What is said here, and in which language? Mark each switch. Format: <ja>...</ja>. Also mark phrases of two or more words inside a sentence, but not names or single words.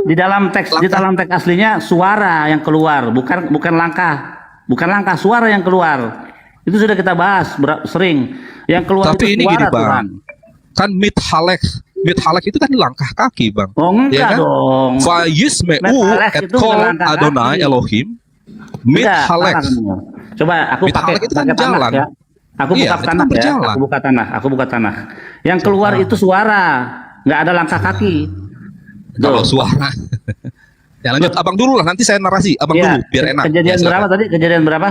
<id>di dalam teks aslinya suara yang keluar, bukan langkah. Bukan langkah, suara yang keluar. Itu sudah kita bahas sering. Yang keluar tapi itu ini suara gini Bang. Tuhan. Kan mithalek itu kan langkah kaki Bang. Oh enggak kan? dong.</id> <he>וישמעו את קול יהוה אלהים מתהלך.</he> <id>Coba aku pakai tanah ya. Aku buka tanah ya. Aku buka tanah. Yang keluar itu suara, nggak ada langkah kaki. Kalau suara. Ya lanjut abang dulu lah, nanti saya narasi abang dulu biar enak. Kejadian berapa tadi? Kejadian berapa?</id>